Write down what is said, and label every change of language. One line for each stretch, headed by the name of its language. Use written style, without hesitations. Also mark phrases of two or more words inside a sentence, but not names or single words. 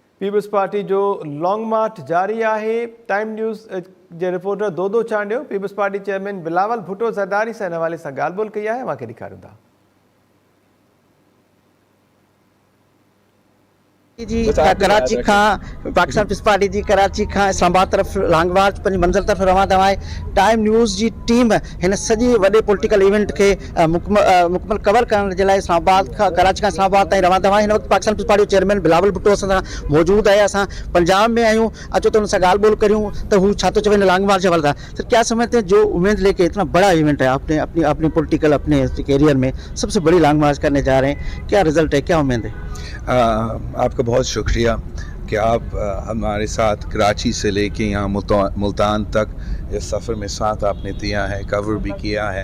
Sindhi: पीपल्स पार्टी जो लॉन्ग मार्च जारी है। टाइम न्यूज़ जे रिपोर्टर दो चांडियो पीपल्स पार्टी चेयरमैन बिलावल भुट्टो ज़रदारी से इन हवाले से ॻाल्हि ॿोल कई है। वहाँ के ॾेखारियूं था। जी कराची खां पाकिस्तान पीपल्स पार्टी जी कराची खां इस्लामाबाद तरफ़ लॉन्ग मार्च पंहिंजी मंज़िल तरफ़ रवाना आहे। टाइम न्यूज़ जी टीम हिन सॼे वॾे
English: political event
Sindhi: खे मुकमल कवर करण जे लाइ इस्लामाबाद खां कराची खां इस्लामाबाद ताईं रवाना आहे। हिन वक़्तु पाकिस्तान पीपल्स पार्टी चेयरमैन बिलावल भुट्टो असां सां मौजूद आहे। असां पंजाब में आहियूं, अचो त हुन सां ॻाल्हि ॿोल करियूं त हू छा थो चवे लॉन्ग मार्च जे हवाले सां।
Urdu: سر، کیا سمجھتے ہیں جو امید لے کے اتنا بڑا ایونٹ ہے، آپ نے اپنی اپنی پولیٹیکل اپنے کیریئر میں سب سے بڑی لانگ مارچ کرنے جا رہے ہیں، کیا رزلٹ ہے، کیا امید ہے? آپ کا بہت شکریہ کہ آپ ہمارے ساتھ کراچی سے لے کے یہاں ملتان تک اس سفر میں ساتھ آپ نے دیا ہے، کور بھی کیا ہے.